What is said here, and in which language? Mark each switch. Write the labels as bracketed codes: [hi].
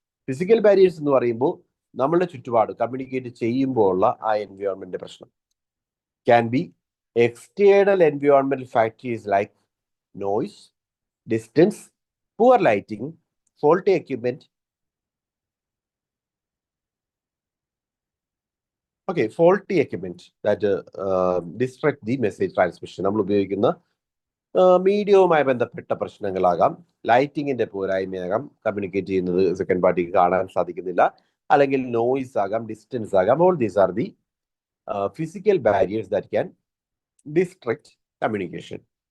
[ml] Physical barriers എന്ന് പറയുമ്പോൾ നമ്മളുടെ ചുറ്റുപാട് കമ്മ്യൂണിക്കേറ്റ് ചെയ്യുമ്പോൾ ഉള്ള ആ എൻവയോൺമെന്റ് പ്രശ്നം. [en] Can be external എൻവയോൺമെന്റൽ factors like noise, distance, poor lighting, faulty equipment. Okay, faulty equipment that distract the message transmission. [ml] നമ്മൾ ഉപയോഗിക്കുന്ന മീഡിയവുമായി ബന്ധപ്പെട്ട പ്രശ്നങ്ങളാകാം, ലൈറ്റിങ്ങിന്റെ പോരായ്മയാകാം, കമ്മ്യൂണിക്കേറ്റ് ചെയ്യുന്നത് സെക്കൻഡ് പാർട്ടിക്ക് കാണാൻ സാധിക്കുന്നില്ല, അല്ലെങ്കിൽ നോയിസ് ആകാം, ഡിസ്റ്റൻസ് ആകാം. [en] All these are the physical barriers that can destruct communication.